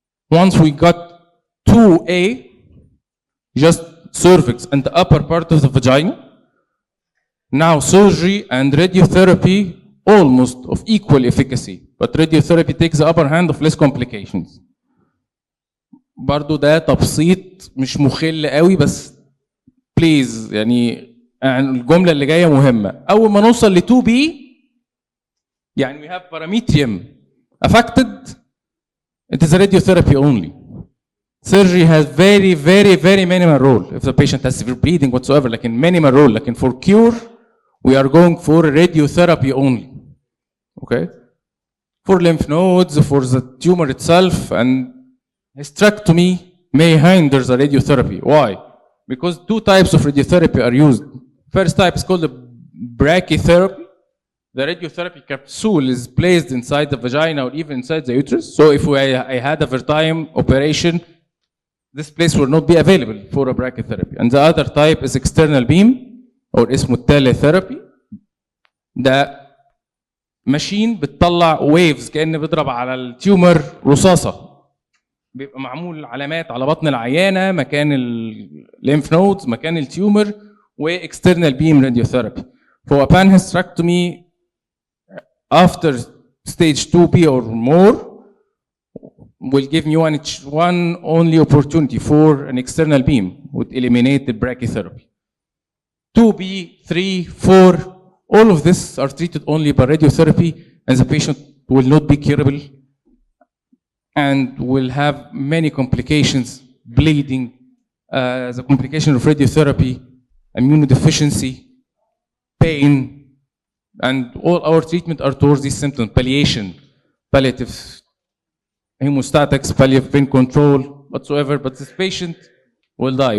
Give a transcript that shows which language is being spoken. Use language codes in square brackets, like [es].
[en] Once we got 2A, just cervix and the upper part of the vagina, now surgery and radiotherapy almost of equal efficacy, but radiotherapy takes the upper hand of less complications. [ar] برضو ده تبسيط مش مخل قوي بس بليز يعني الجمله اللي جايه مهمه. اول ما نوصل ل 2B يعني [en] we have parametrium affected, it is a radiotherapy only. Surgery has very, very, very minimal role if the patient has severe bleeding whatsoever, like in minimal role, like in for cure we are going for radiotherapy only. Okay, for lymph nodes, for the tumor itself, and hysterectomy may hinder the radiotherapy. Why? Because two types of radiotherapy are used. First type is called the brachytherapy. The radiotherapy capsule is placed inside the vagina or even inside the uterus. So if I had a Vertime operation, this place will not be available for a brachytherapy. And the other type is external beam or اسمه teletherapy. [ar] ده ماشين بتطلع ويفز كأن بيضرب على التيومر رصاصة. بيبقى معمول علامات على بطن العيانة مكان الليمف نودز مكان التيومر واكسترنال بيم راديوثيرابي. [en] For a panhysterectomy after stage 2B or more will give you one only opportunity for an external beam would eliminate the brachytherapy. 2B, 3, 4, all of this are treated only by radiotherapy and the patient will not be curable and will have many complications, bleeding, the complication of radiotherapy, immunodeficiency, pain, and all our treatment are towards these symptoms, palliation, palliative hemostatics, palliative pain control, whatsoever, but this patient will die.